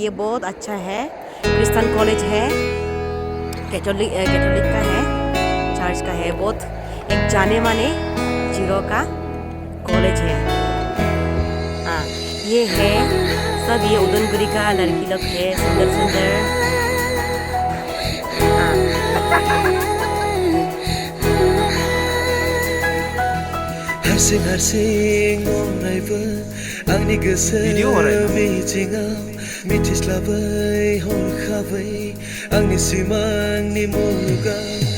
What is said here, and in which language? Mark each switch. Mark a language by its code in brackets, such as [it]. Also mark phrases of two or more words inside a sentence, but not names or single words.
[hi] ये बहुत अच्छा है, क्रिश्चियन कॉलेज है, कैथोलिक का है, चर्च का है, बहुत एक जाने माने जीरो का कॉलेज है। हाँ ये है सब, ये उदयपुर का लड़की लोग है, सुंदर सुंदर। [brx] हारसिं अरायबो आंनि गोसो मिजिङाव मिथिस्लाबै हरखाबै आंनि सिमांनि मुलुगाव